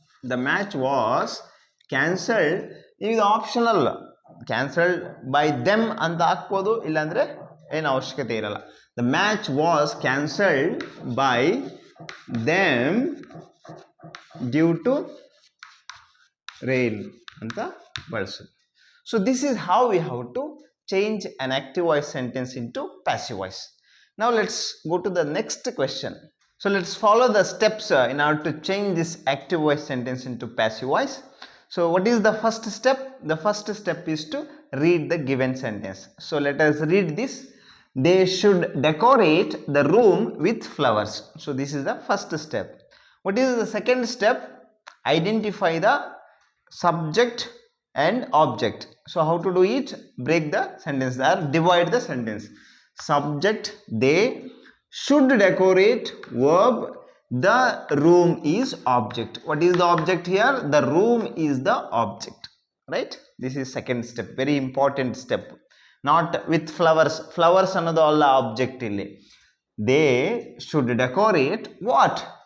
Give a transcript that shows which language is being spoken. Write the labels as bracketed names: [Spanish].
[English] the match was cancelled, [Kannada] ಇದು optional, [English] cancelled by them [Kannada] ಅಂತ ಹಾಕ್ಬೋದು, ಇಲ್ಲಾಂದರೆ ಏನು ಅವಶ್ಯಕತೆ ಇರಲ್ಲ. [English] the match was cancelled by them due to rain [Kannada] ಅಂತ ಬಳಸೋದು. [English] So this is how we have to change an active voice sentence into passive voice. Now let's go to the next question. So let's follow the steps in order to change this active voice sentence into passive voice. So what is the first step? The first step is to read the given sentence. So let us read this. They should decorate the room with flowers. So this is the first step. What is the second step? Identify the subject and object. So how to do it? Break the sentence or divide the sentence. Subject, they should decorate, verb, the room is object. What is the object here? The room is the object, right? This is second step, very important step. Not with flowers. [Kannada] Flowers ಅನ್ನೋದು ಅಲ್ಲ object ಇಲ್ಲಿ. [English] They should decorate what?